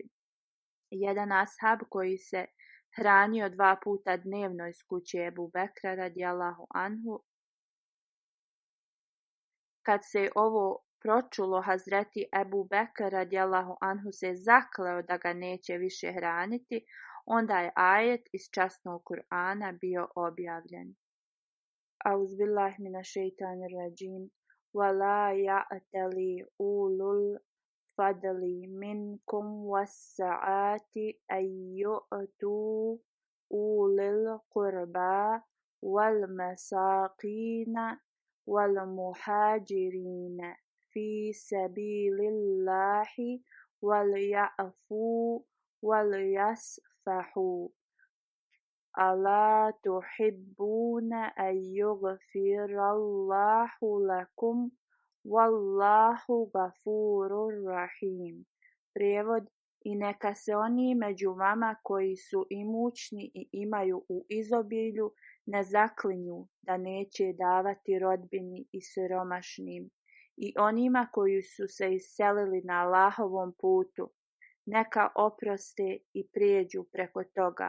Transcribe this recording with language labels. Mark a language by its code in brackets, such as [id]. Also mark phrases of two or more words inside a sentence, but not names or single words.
[bs] Jedan ashab koji se hranio 2 puta dnevno iz kuće Ebu Bekra [ar] رضي الله عنه, [bs] kad se ovo pročulo, Hazreti Ebu Bekr [ar] رضي الله عنه [bs] se zakleo da ga neće više hraniti, onda je ajet iz časnog Kur'ana bio objavljen. [ar] أعوذ بالله من الشيطان الرجيم. وَلَا يَأْتَلِ أُولُو الْفَضْلِ مِنْكُمْ وَالسَّعَةِ أَنْ يُؤْتُوا أُولِي الْقُرْبَى وَالْمَسَاكِينَ وَالْمُهَاجِرِينَ فِي سَبِيلِ اللَّهِ وَلْيَعْفُوا وَلْيَصْفَحُوا أَلَا تُحِبُّونَ أَنْ يَغْفِرَ اللَّهُ لَكُمْ وَاللَّهُ غَفُورٌ رَحِيمٌ. [bs] Prijevod: I neka se oni među vama koji su imućni i imaju u izobilju ne zaklinju da neće davati rodbini i siromašnim i onima koji su se iselili na Allahovom putu, neka oproste i prijeđu preko toga.